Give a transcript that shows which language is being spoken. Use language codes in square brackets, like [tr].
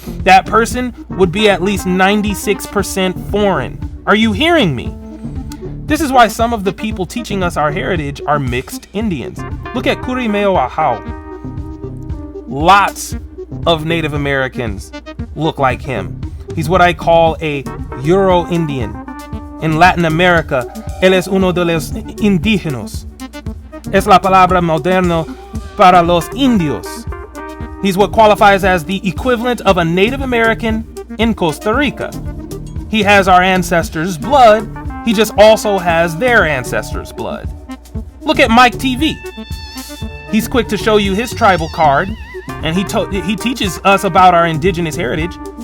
[en] That person would be at least 96% foreign. Are you hearing me? This is why some of the people teaching us our heritage are mixed Indians. Look at Kurimeo Ahau. Lots of Native Americans look like him. He's what I call a Euro-Indian. [es] In Latin America, él es uno de los indígenas. Es la palabra moderna para los indios. [en] He's what qualifies as the equivalent of a Native American in Costa Rica. He has our ancestors' blood. He just also has their ancestors' blood. Look at Mike TV. He's quick to show you his tribal card, and he teaches us about our indigenous heritage.